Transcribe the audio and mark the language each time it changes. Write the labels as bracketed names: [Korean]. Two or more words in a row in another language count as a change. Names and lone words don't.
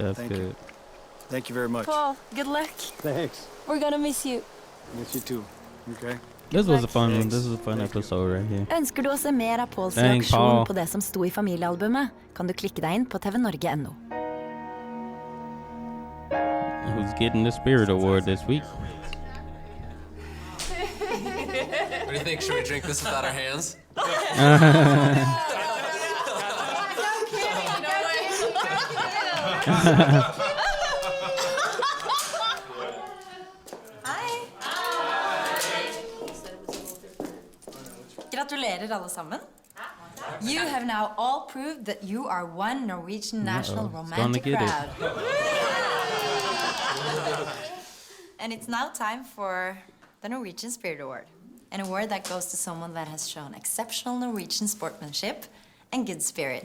[English] That's Thank good. You. Thank you very much. Paul, good luck. Thanks. We're gonna miss you. Miss you too. Okay. This was a fun one. This was a fun episode right here. [Norwegian] Ønsker du å se mer av Pauls [English] Dang, [Norwegian] reaksjon [English] Paul. [Norwegian] på det som sto i familiealbumet, kan du klikke deg inn på tvnorge.no. [English] Who's getting the Spirit Award this week? What do you think? Should we drink this without our hands? [Norwegian] Gratulerer alle sammen. [English] You have now all proved that you are one Norwegian national romantic get it. crowd. And it's now time for the Norwegian Spirit Award. An award that goes to someone that has shown exceptional Norwegian sportsmanship and good spirit.